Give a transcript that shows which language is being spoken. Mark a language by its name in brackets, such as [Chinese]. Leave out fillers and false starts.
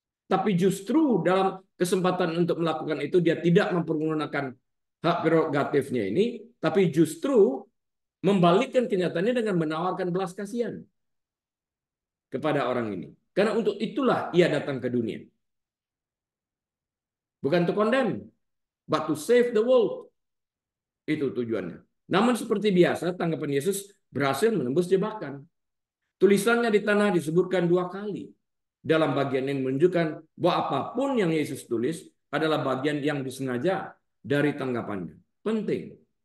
[Indonesian] Tapi justru dalam kesempatan untuk melakukan itu dia tidak mempergunakan hak prerogatifnya ini, tapi justru membalikkan kenyataannya dengan menawarkan belas kasihan kepada orang ini. Karena untuk itulah ia datang ke dunia. Bukan [English] to condemn, but to save the world. [Indonesian] Itu tujuannya. Namun seperti biasa, tanggapan Yesus berhasil menembus jebakan. Tulisannya di tanah disebutkan 2 kali. Dalam bagian ini menunjukkan bahwa apapun yang Yesus tulis adalah bagian yang disengaja dari tanggapannya. Penting.